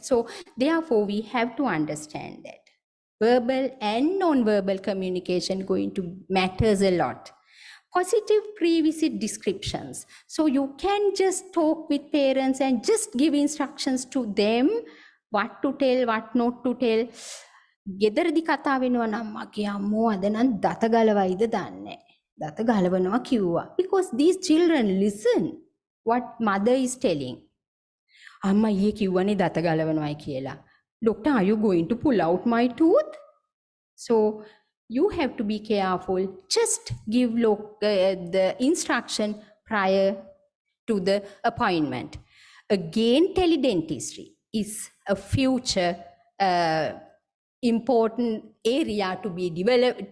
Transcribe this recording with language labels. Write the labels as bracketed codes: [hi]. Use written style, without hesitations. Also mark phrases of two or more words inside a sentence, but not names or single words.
[en] So therefore, we have to understand that verbal and non-verbal communication going to matters a lot. Positive pre-visit descriptions. So you can just talk with parents and just give instructions to them, what to tell, what not to tell. [si] ගෙදරදි කතා වෙනවා නම් මගේ අම්මෝ අද නම් දත ගලවයිද දන්නේ. දත ගලවනවා කිව්වා. [en] Because these children listen what mother is telling. [si] අම්මා ඊයේ කිව්වනේ දත ගලවනවායි කියලා. [en] Doctor, are you going to pull out my tooth? So you have to be careful. Just give the instruction prior to the appointment. Again, teledentistry is a future important area to be developed.